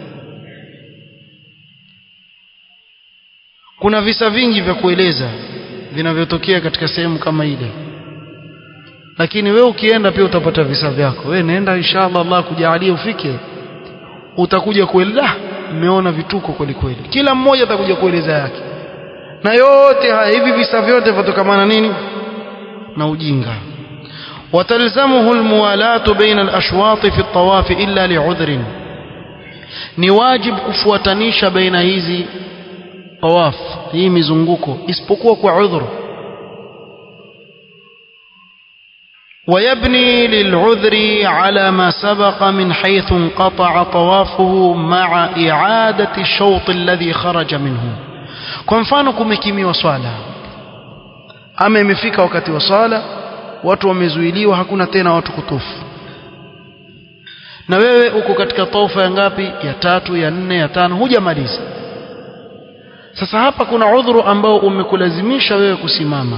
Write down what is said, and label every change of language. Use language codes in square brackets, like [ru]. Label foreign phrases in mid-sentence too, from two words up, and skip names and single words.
[sw] Kuna visa vingi vya kueleza vinavyotokea katika sehemu kama ile, lakini wewe ukienda pia utapata visa vyako. Wewe nenda, inshallah Allah kujalia ufike, utakuja kueleza umeona vituko kweli kweli. Kila mmoja atakuja kueleza yake, na yote haya hivi visa vyote vitokamana nini? Na ujinga. [ar] وتلزمه الموالاة بين الأشواط في الطواف إلا لعذر. [sw] ni wajib kufuatanisha baina hizi tawaf, hii mizunguko, isipokuwa kwa udhur. [ar] ويبني للعذر على ما سبق من حيث انقطع طوافه مع إعادة الشوط الذي خرج منه. [sw] kwa mfano kumekimiwa swala, ama imefika wakati wa swala, watu wamezuiliwa, hakuna tena watu kutufu, na wewe uko katika taufa ya ngapi? Ya 3, ya 4, ya 5, hujamaliza. Sasa hapa kuna udhuru ambao umekulazimisha wewe kusimama.